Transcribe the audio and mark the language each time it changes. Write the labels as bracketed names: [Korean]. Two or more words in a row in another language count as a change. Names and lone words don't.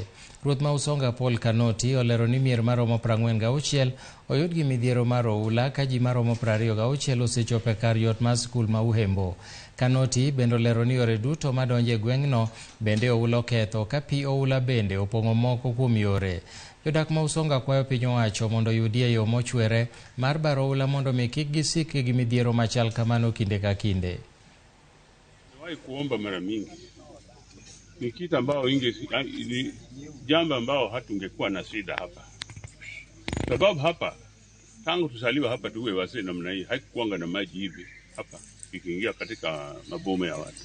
[Luo (Kenya and Tanzania)] Ruoth ma Usonga Paul Kanoti olero ni mier maromo 46 oyud gi midhiero mar oula ka ji maromo 26 osechopo kar yot mar skul ma Uhembo. Kanoti bende olero ni yore duto madonje gweng'no bende oula oketho ka pi oula bende opong'o moko kuom yore. Jodak ma Usonga kwayo piny owacho mondo yudie yo mochwere mar baro oula mondo mi kik gisik gi midhiero machal kamano kinde ka kinde. [Swahili] Niwahi kuomba mara mingi, ni kitu ambao ni jambo ambao hatungekuwa na shida hapa, sababu hapa tangu tusaliwa hapa tuwe wazee namna hii haikuanga na maji hivi hapa ikiingia katika maboma ya watu.